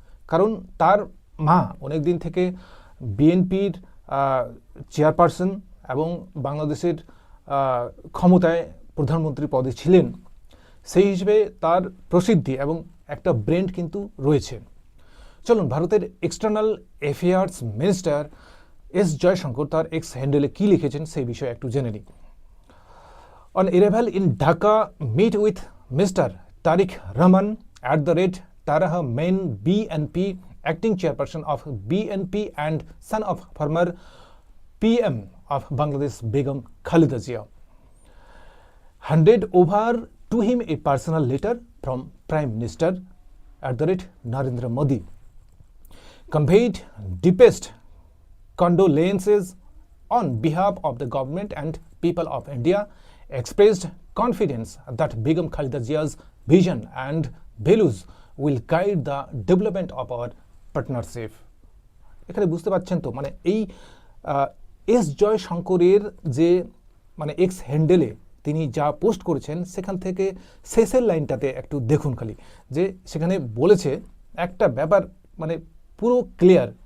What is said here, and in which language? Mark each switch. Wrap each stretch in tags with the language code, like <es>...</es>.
<bn>কারণ তার মা অনেক দিন থেকে বিএনপির চেয়ারপারসন এবং বাংলাদেশের ক্ষমতায় প্রধানমন্ত্রী পদে ছিলেন, সেই হিসেবে তার প্রসিদ্ধি এবং একটা ব্র্যান্ড কিন্তু রয়েছে। চলুন ভারতের external affairs minister S Jaishankar তার এক্স হ্যান্ডেলে কী লিখেছেন সেই বিষয়ে একটু জেনে নিই।</bn> <en>On arrival in Dhaka, meet with Mr. Tariq Rahman @Taraha main BNP acting chairperson of BNP and son of former PM of Bangladesh Begum Khaleda Zia. Handed over to him a personal letter from Prime Minister @Narendra Modi. Conveyed deepest condolences on behalf of the government and people of India, expressed confidence that Begum Khaleda Zia's vision and values will guide the development of our partnership.</en> <bn>এখানে বুঝতে পারছেন তো, এই S জয়শঙ্করের যে x হ্যান্ডেলে তিনি যা post করেছেন, সেখান থেকে শেষের লাইনটাতে একটু দেখুন খালি, যে সেখানে বলেছে একটা ব্যাপার পুরো ক্লিয়ার</bn>